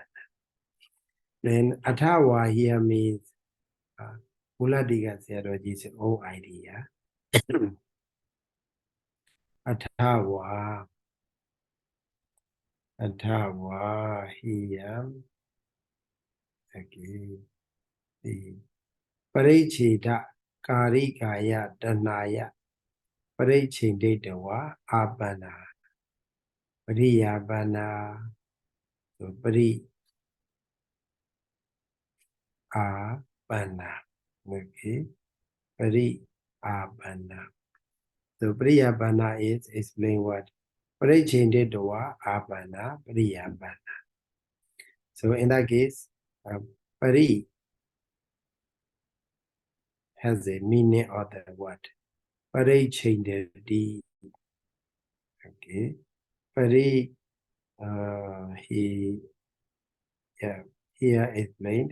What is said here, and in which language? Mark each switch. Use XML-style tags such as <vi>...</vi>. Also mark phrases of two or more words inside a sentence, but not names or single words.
<en>Then Athawa here means Muladika Sayadaw own idea.</en> <pi>Athawa</pi> <en>here, okay, the</en> <pi>Parichita Karikaya Danaya Parichinditawa Abana Priyabana, so Pri Abana, okay, Pri Abana.</pi> <en>So Priyabana is explain what</en> <pi>Parichinditawa Abana Priyabana.</pi> <en>So in that case, Pari has a meaning of the word Parichindati. Okay, Pari here explained.</en>